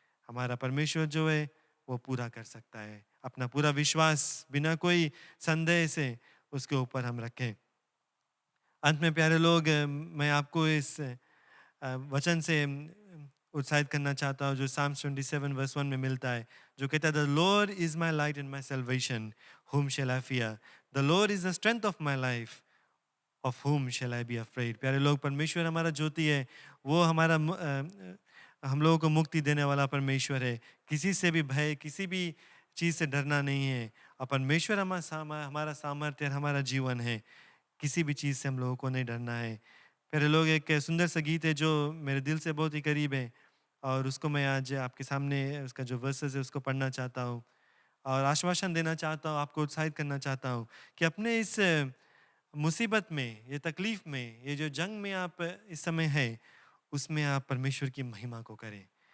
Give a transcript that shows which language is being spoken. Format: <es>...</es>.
<hi>हमारा परमेश्वर जो है वो पूरा कर सकता है। अपना पूरा विश्वास बिना कोई संदेह से उसके ऊपर हम रखें। अंत में प्यारे लोग, मैं आपको इस वचन से उत्साहित करना चाहता हूँ जो Psalms 27 verse 1 में मिलता है, जो कहता है</hi> <en>The Lord is my light and my salvation, whom shall I fear? The Lord is the strength of my life, of whom shall I be afraid?</en> <hi>प्यारे लोग, परमेश्वर हमारा ज्योति है, वो हमारा हम लोगों को मुक्ति देने वाला परमेश्वर है। किसी से भी भय, किसी भी चीज़ से डरना नहीं है। और परमेश्वर हमारा सामर्थ्य, हमारा जीवन है। किसी भी चीज़ से हम लोगों को नहीं डरना है। प्यारे लोग, एक सुंदर सा गीत है जो मेरे दिल से बहुत ही करीब है और उसको मैं आज आपके सामने उसका जो वर्सेस है उसको पढ़ना चाहता हूँ और आश्वासन देना चाहता हूँ, आपको उत्साहित करना चाहता हूँ कि अपने इस मुसीबत में, ये तकलीफ में, ये जो जंग में आप इस समय है, उसमें आप परमेश्वर की महिमा को करें।</hi>